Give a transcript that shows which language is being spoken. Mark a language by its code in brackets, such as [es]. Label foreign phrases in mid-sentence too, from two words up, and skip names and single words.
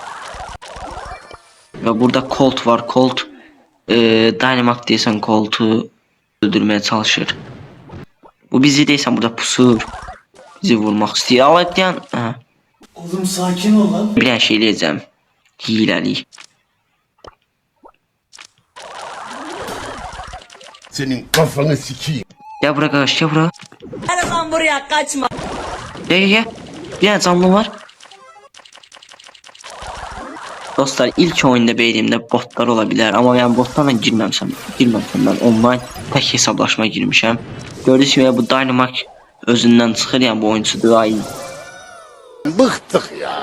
[az] Və burada Colt var. Colt Dynamite deyəsən Colt'u öldürməyə çalışır. Bu bizi deyəsən burada pusur. Bizi vurmaq istəyir. Alaydan. [tr] Oğlum sakin ol lan. [az] Bir dənə şey eləyəcəm. Hiləlik. [tr] Senin kafanı sikeyim. [az] Gel bura qarşı, gel bura. [tr] Hadi lan buraya kaçma. [az] Gel. Bir dənə canlı var. Dostlar, ilk oyunda beynimdə botlar ola bilər. Amma yəni botlarla girməmişəm mən. Online tək hesablaşma girmişəm. Gördüyünüz kimi bu Dynamite özündən çıxır, yəni bu oyuncudur. Ay. [tr] Bıktık ya.